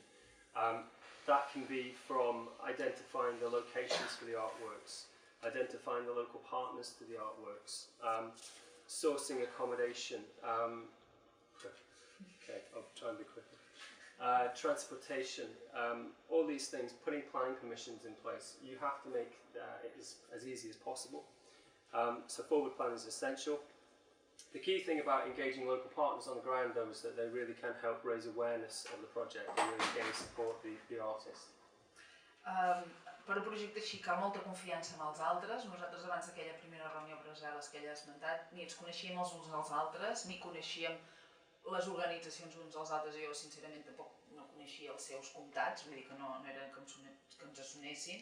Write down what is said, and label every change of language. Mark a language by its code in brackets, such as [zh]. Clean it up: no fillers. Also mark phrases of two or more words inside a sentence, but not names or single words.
[en] That can be from identifying the locations for the artworks, identifying the local partners to the artworks, sourcing accommodation, okay, I'll try and be quicker, transportation, all these things, putting planning permissions in place. You have to make it as easy as possible. So forward planning is essential. The key thing about engaging local partners on the ground though is that they really can help raise awareness of the project and really again support the artist. [ca] Per un projecte així cal molta confiança en els altres. Nosaltres abans d'aquella primera reunió a Brussel·les que ella ha esmentat, ni ens coneixíem els uns als altres, ni coneixíem les organitzacions uns als altres. Jo sincerament tampoc no coneixia els seus comtats, vull dir que no era que ens sonessin.